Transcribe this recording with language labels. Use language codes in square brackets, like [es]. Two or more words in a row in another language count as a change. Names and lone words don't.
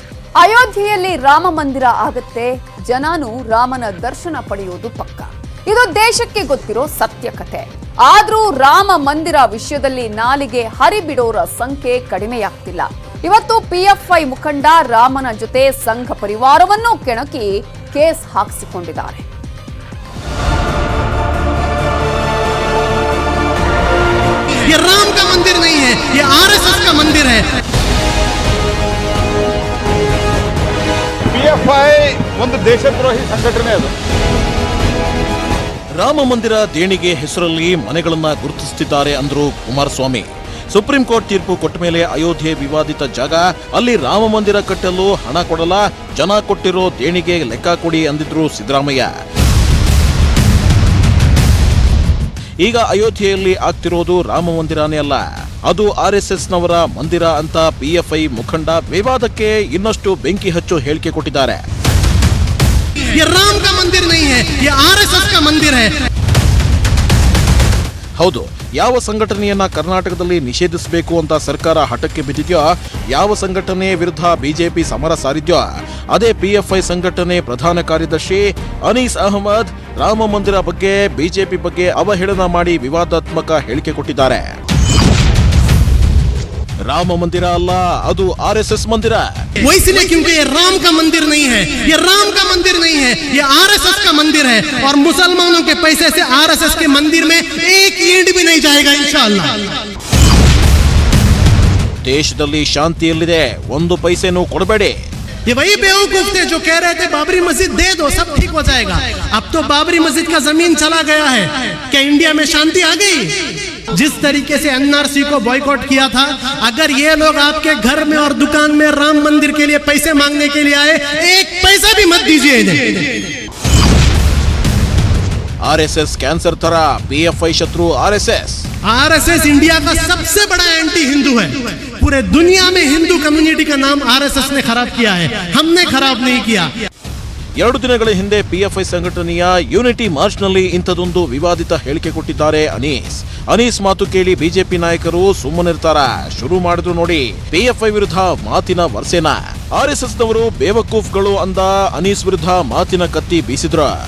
[kn] ಅಯೋಧ್ಯೆಯಲ್ಲಿ ರಾಮ ಮಂದಿರ ಆಗುತ್ತೆ, ಜನನು ರಾಮನ ದರ್ಶನ ಪಡೆಯುವುದು ಪಕ್ಕ. ಇದು ದೇಶಕ್ಕೆ ಗೊತ್ತಿರೋ ಸತ್ಯ ಕಥೆ. ಆದ್ರೂ ರಾಮ ಮಂದಿರ ವಿಷಯದಲ್ಲಿ ನಾಲಿಗೆ ಹರಿಬಿಡೋರ ಸಂಖ್ಯೆ ಕಡಿಮೆಯಾಗ್ತಿಲ್ಲ. ಇವತ್ತು ಪಿಎಫ್ಐ ಮುಖಂಡ ರಾಮನ ಜೊತೆ ಸಂಘ ಪರಿವಾರವನ್ನು ಕೆಣಕಿ ಕೇಸ್ ಹಾಕಿಸಿಕೊಂಡಿದ್ದಾರೆ. [hi] ये राम का मंदिर नहीं है, ये आरएसएस का मंदिर है। [kn] ಪಿಎಫ್ಐ ಒಂದು ದೇಶದ್ರೋಹಿ ಸಂಘಟನೆ. ಅದು ರಾಮ ಮಂದಿರ ದೇಣಿಗೆ ಹೆಸರಲ್ಲಿ ಮನೆಗಳನ್ನ ಗುರುತಿಸುತ್ತಿದ್ದಾರೆ ಅಂದ್ರು ಕುಮಾರಸ್ವಾಮಿ. ಸುಪ್ರೀಂ ಕೋರ್ಟ್ ತೀರ್ಪು ಕೊಟ್ಟ ಮೇಲೆ ಅಯೋಧ್ಯೆ ವಿವಾದಿತ ಜಾಗ, ಅಲ್ಲಿ ರಾಮ ಮಂದಿರ ಕಟ್ಟಲು ಹಣ ಕೊಡಲ್ಲ, ಜನ ಕೊಟ್ಟಿರೋ ದೇಣಿಗೆ ಲೆಕ್ಕ ಕೊಡಿ ಅಂದಿದ್ರು ಸಿದ್ದರಾಮಯ್ಯ. ಈಗ ಅಯೋಧ್ಯೆಯಲ್ಲಿ ಆಗ್ತಿರೋದು ರಾಮ ಮಂದಿರನೇ ಅಲ್ಲ, ಅದು ಆರ್ಎಸ್ಎಸ್ನವರ ಮಂದಿರ ಅಂತ ಪಿಎಫ್ಐ ಮುಖಂಡ ವಿವಾದಕ್ಕೆ ಇನ್ನಷ್ಟು ಬೆಂಕಿ ಹಚ್ಚೋ ಹೇಳಿಕೆ ಕೊಟ್ಟಿದ್ದಾರೆ. [hi] ये राम का मंदिर नहीं है, ये आरएसएस का मंदिर है. [kn] ಹೌದು, ಯಾವ ಸಂಘಟನೆಯನ್ನ ಕರ್ನಾಟಕದಲ್ಲಿ ನಿಷೇಧಿಸಬೇಕು ಅಂತ ಸರ್ಕಾರ ಹಠಕ್ಕೆ ಬಿದ್ದಿದೆಯೋ, ಯಾವ ಸಂಘಟನೆ ವಿರುದ್ಧ ಬಿಜೆಪಿ ಸಮರ ಸಾರಿದ್ಯೋ, ಅದೇ ಪಿಎಫ್ಐ ಸಂಘಟನೆ ಪ್ರಧಾನ ಕಾರ್ಯದರ್ಶಿ ಅನೀಸ್ ಅಹಮದ್ ರಾಮ ಮಂದಿರ ಬಗ್ಗೆ ಬಿಜೆಪಿ ಬಗ್ಗೆ ಅವಹೇಳನ ಮಾಡಿ ವಿವಾದಾತ್ಮಕ ಹೇಳಿಕೆ ಕೊಟ್ಟಿದ್ದಾರೆ. ರಾಮ ಮಂದಿರ ಅಲ್ಲ, ಅದು ಆರ್ಎಸ್ಎಸ್ ಮಂದಿರ. [hi] वो इसलिए क्योंकि ये राम का मंदिर नहीं है, ये राम का मंदिर नहीं है, ये आरएसएस का मंदिर है. और मुसलमानों के पैसे से आरएसएस के मंदिर में एक ईंट भी नहीं जाएगा इंशाअल्लाह. [kn] ದೇಶದಲ್ಲಿ ಶಾಂತಿ ಎಲ್ಲಿದೆ? ಒಂದು ಪೈಸೆನೂ ಕೊಡಬೇಡಿ. [hi] ये वही बेवकूफ थे जो कह रहे थे बाबरी मस्जिद दे दो सब ठीक हो जाएगा. अब तो बाबरी मस्जिद का जमीन चला गया है. क्या इंडिया में शांति आ गई? जिस तरीके से एनआरसी को बॉयकॉट किया था, अगर ये लोग आपके घर में और दुकान में राम मंदिर के लिए पैसे मांगने के लिए आए, एक पैसा भी मत दीजिए इन्हें. [kn] आरएसएस कैंसर ತರ ಪಿಎಫ್ಐ ಶತ್ರು आरएसएस. [hi] आरएसएस इंडिया का सबसे बड़ा एंटी हिंदू है. पूरे दुनिया में हिंदू कम्युनिटी का नाम आरएसएस ने खराब किया है, हमने खराब नहीं किया. [kn] 2 ದಿನಗಳ ಹಿಂದೆ ಪಿಎಫ್ಐ ಸಂಘಟನೆಯ ಯೂನಿಟಿ ಮಾರ್ಚ್ನಲ್ಲಿ ಇಂಥದೊಂದು ವಿವಾದಿತ ಹೇಳಿಕೆ ಕೊಟ್ಟಿದ್ದಾರೆ ಅನೀಸ್ ಮಾತು ಕೇಳಿ ಬಿಜೆಪಿ ನಾಯಕರು ಸುಮ್ಮನಿರ್ತಾರ? ಶುರು ಮಾಡಿದ್ರು ನೋಡಿ ಪಿಎಫ್ಐ ವಿರುದ್ಧ ಮಾತಿನ ವರ್ಷೇನ. ಆರ್ಎಸ್ಎಸ್ನವರು ಬೇವಕೂಫ್ಗಳು ಅಂದ ಅನೀಸ್ ವಿರುದ್ಧ ಮಾತಿನ ಕತ್ತಿ ಬೀಸಿದ್ರು.